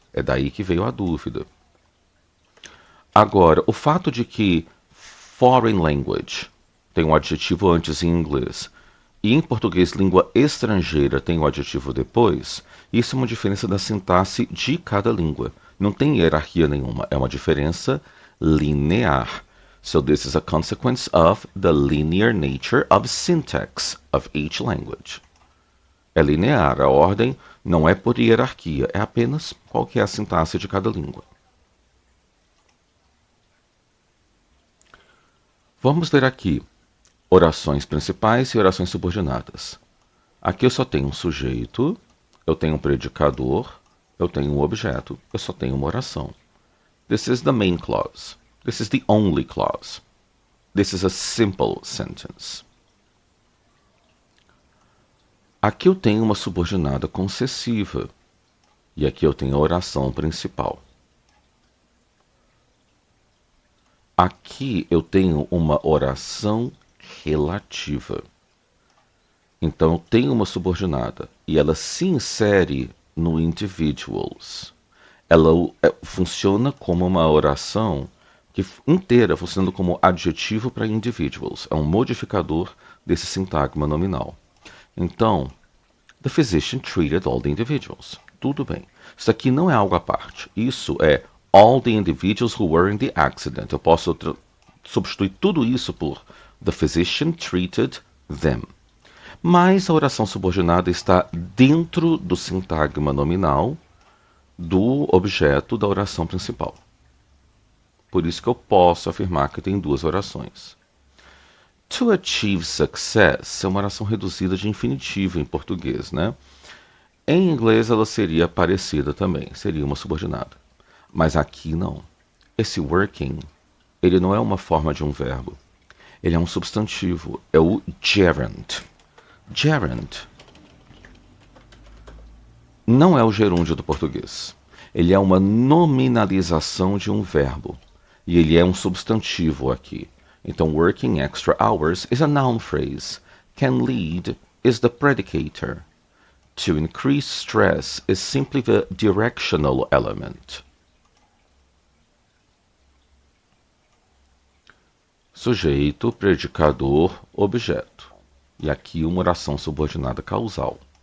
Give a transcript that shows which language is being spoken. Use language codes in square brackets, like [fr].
[pt] É daí que veio a dúvida. Agora, o fato de que foreign language tem um adjetivo antes em inglês e em português língua estrangeira tem um adjetivo depois, isso é uma diferença da sintaxe de cada língua. Não tem hierarquia nenhuma, é uma diferença linear. [en] So this is a consequence of the linear nature of syntax of each language. [pt] É linear, a ordem não é por hierarquia, é apenas qual que é a sintaxe de cada língua. Vamos ler aqui orações principais e orações subordinadas. Aqui eu só tenho um sujeito, eu tenho um predicador, eu tenho um objeto, eu só tenho uma oração. [en] This is the main clause. This is the only clause. This is a simple sentence. [pt] Aqui eu tenho uma subordinada concessiva. E aqui eu tenho a oração principal. Aqui eu tenho uma oração relativa. Então eu tenho uma subordinada e ela se insere no individuals. Ela funciona como uma oração inteira, funcionando como adjetivo para individuals. É um modificador desse sintagma nominal. [en] Então, the physician treated all the individuals. [pt] Tudo bem. Isso aqui não é algo à parte. Isso é [en] all the individuals who were in the accident. [pt] Eu posso substituir tudo isso por [en] the physician treated them. [pt] Mas a oração subordinada está dentro do sintagma nominal do objeto da oração principal. Por isso que eu posso afirmar que tem duas orações. [en] To achieve success [pt] é uma oração reduzida de infinitivo em português, né? Em inglês ela seria parecida também, seria uma subordinada. Mas aqui não. Esse working, ele não é uma forma de um verbo. Ele é um substantivo, é o gerund. Gerund não é o gerúndio do português. Ele é uma nominalização de um verbo. E ele é um substantivo aqui. [en] Então, working extra hours is a noun phrase. Can lead is the predicator. To increase stress is simply the directional element. [pt] Sujeito, predicador, objeto. E aqui uma oração subordinada causal.